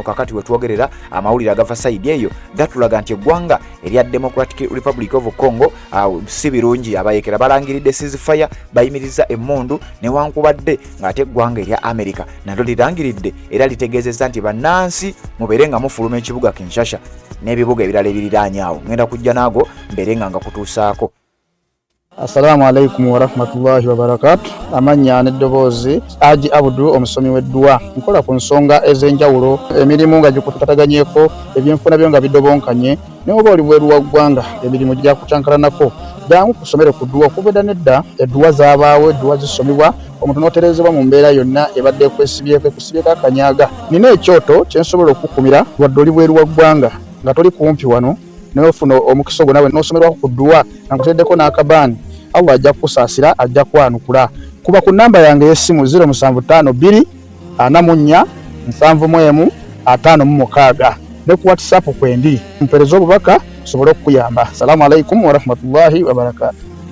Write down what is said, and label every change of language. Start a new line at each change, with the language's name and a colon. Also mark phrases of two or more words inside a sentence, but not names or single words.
Ganda: Kakati we twogerera amawulire agava side eyo gatulaga nti eggwanga erya Democratic Republic of Congo si birungi. Abayeekera balangiridde ceasefire bayimiriza emmundu newankubadde ng'ate eggwanga erya America nalyo lirangiridde era litegeezezza nti bannansi mubeere nga mufuluma ekibuga Kinshasa n'ebibuga ebirala ebiriraanyaawo. Ngenda kujja naago mbere nga kutuusaako.
Arabic: السلام عليكم ورحمة الله وبركاته.
Ganda: Amanya n'eddoboozi Haji Abdul omusomi w'edduwa. Nkola ku nsonga ez'enjawulo emirimu nga gikutataganyeko ebyenfuna byo nga bidobonkanye n'oba oli bweru wa ggwanga emirimu gya kucankalanako. Jangu kusomere ku dduwa okubeda nedda edduwa zaabaawo edduwa zisomibwa omuntu n'oterezebwa mu mbeera yonna ebadde ekwesibyeko akanyaaga. Nina ekyoto kye nsobola okukumira wadde oli bweru wa ggwanga nga toli kumpi wano n'ofuna omukisa ogwo nawe n'osomerwako ku dduwa nga nkuteddeko n'akabaani. Allah ajja kukusaasira ajja kwanukula. Kuba ku namba yange y'essimu 0752 44 71 56 ne ku WhatsApp kwendi mpereza obubaka sobole okuyamba.
Arabic: السلام عليكم ورحمة الله وبركاته.